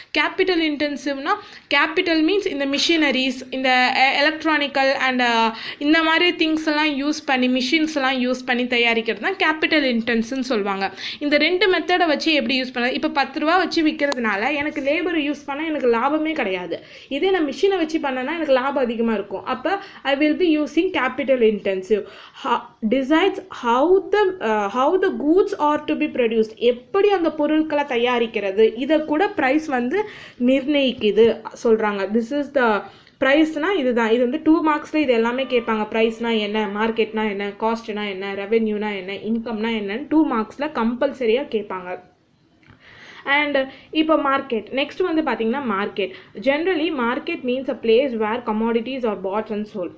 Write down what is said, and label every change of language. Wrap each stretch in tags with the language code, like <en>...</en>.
<ta>Capital இன்டென்சிவ்னா</ta> <en>capital means</en> <ta>இந்த machineries, இந்த electronical and இந்த மாதிரி திங்ஸ் எல்லாம் யூஸ் பண்ணி மிஷின்ஸ் எல்லாம் யூஸ் பண்ணி தயாரிக்கிறது தான் கேபிட்டல் இன்டென்ஸ்ன்னு சொல்லுவாங்க. இந்த 2 மெத்தடை வச்சு எப்படி யூஸ் பண்ண, இப்போ 10 ரூபா வச்சு விற்கிறதுனால எனக்கு லேபர் யூஸ் பண்ணால் எனக்கு லாபமே கிடையாது. இதே நான் மிஷினை வச்சு பண்ணேன்னா எனக்கு லாபம் அதிகமாக இருக்கும். அப்போ</ta> <en>I will be using capital intensive. Decides how the goods are to be produced.</en> <ta>எப்படி அந்த பொருட்களை தயாரிக்கிறது இதை கூட பிரைஸ் வந்து நிர்ணயிக்குது சொல்றாங்க.</ta> <en>This is the</en> <ta>ப்ரைஸ்னா இதுதான். இது வந்து 2 மார்க்ஸில் இது எல்லாமே கேட்பாங்க. ப்ரைஸ்னா என்ன, மார்க்கெட்னா என்ன, காஸ்ட்னா என்ன, ரெவென்யூனா என்ன, இன்கம்னா என்னன்னு 2 மார்க்ஸில் கம்பல்சரியாக கேட்பாங்க.</ta> <en>and</en> <ta>இப்போ</ta> <en>market next</en> <ta>வந்து பார்த்தீங்கன்னா</ta> <en>Market. Generally market means a place where commodities are bought and sold.</en>